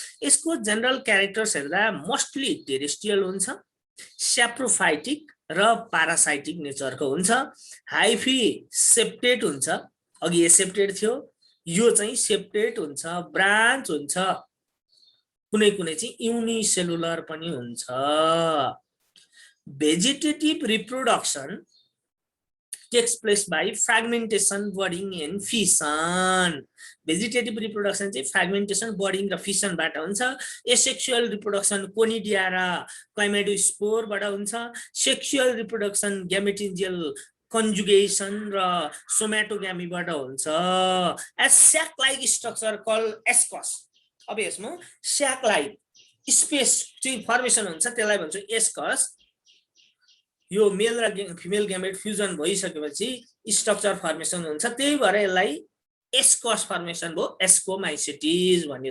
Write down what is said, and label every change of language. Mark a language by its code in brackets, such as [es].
[ne] यसको general characters हेर्दा mostly terrestrial हुन्छ, स्याप्रोफाइटिक र पारासाइटिक नेचरको हुन्छ, हाइफी सेप्टेड हुन्छ, अघि एसेप्टेड थियो, यो चाहिँ सेप्टेड हुन्छ, ब्रान्च हुन्छ, कुनै कुनै चाहिँ युनिसेलुलर पनि हुन्छ। [en] Vegetative reproduction takes place by fragmentation, budding and fission. Vegetative reproduction चाहिँ fragmentation, budding र fission बाट हुन्छ। asexual reproduction conidia र chlamydospore बाट हुन्छ। sexual reproduction gametingial conjugation र somatogamy बाट हुन्छ। as sac like structure called ascus, [ne] अब यसमा sac like स्पेस चाहिँ फर्मेसन हुन्छ, त्यसलाई भन्छौँ एस्कस। यो मेल र फिमेल ग्यामेट फ्युजन भइसकेपछि स्ट्रक्चर फर्मेसन हुन्छ, त्यही भएर यसलाई एस्कस फर्मेसन भयो, एस्कोमाइसेटिस भन्ने।